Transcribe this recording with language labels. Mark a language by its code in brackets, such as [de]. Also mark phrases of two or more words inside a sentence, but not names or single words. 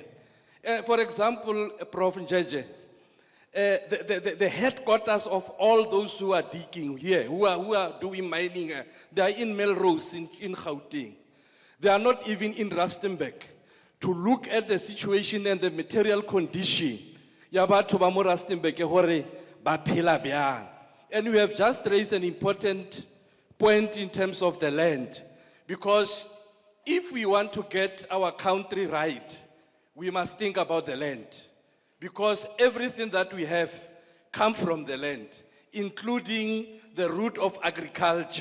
[en] For example, Prof. Njeje, the headquarters of all those who are digging here, who are doing mining, they are in Melrose, in Gauteng. They are not even in Rustenburg to look at the situation and the material condition. [st] Ya batho ba mo Rustenburg hore ba phela byang. [en] And we have just raised an important point in terms of the land, because if we want to get our country right, we must think about the land, because everything that we have comes from the land, including the root of agriculture.